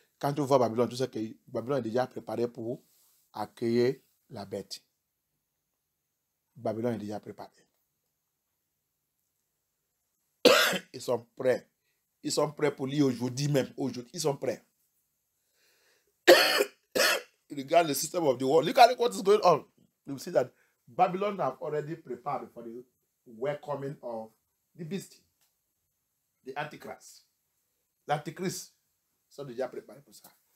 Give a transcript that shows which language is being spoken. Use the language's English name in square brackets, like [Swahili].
[French] Quand tu vois Babylone, tu sais que Babylone est déjà préparé pour accueillir la bête. Babylone est déjà préparé. Ils sont prêts. Ils sont prêts pour lire aujourd'hui même. Aujourd'hui, ils sont prêts. [English] Regard the system of the world. Look at what is going on. You see that Babylon have already prepared for the welcoming of the beast, the Antichrist. [French] L'Antichrist sont déjà préparés pour ça.